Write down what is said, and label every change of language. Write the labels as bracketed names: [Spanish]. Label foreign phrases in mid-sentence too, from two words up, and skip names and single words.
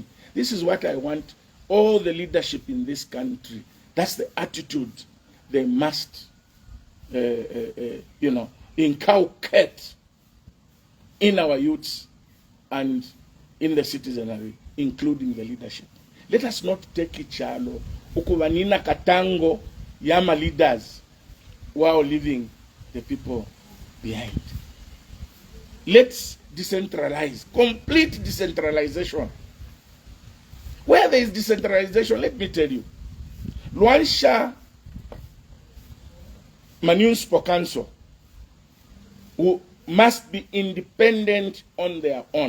[English] This is what I want all the leadership in this country. That's the attitude they must, inculcate in our youths and in the citizenry, including the leadership. Let us not take it [Bemba] chalo ukubanina katango yama leaders [English] while leaving the people behind. Let's decentralize, complete decentralization. Where there is decentralization, let me tell you, Luansha Municipal Council who must be independent on their own.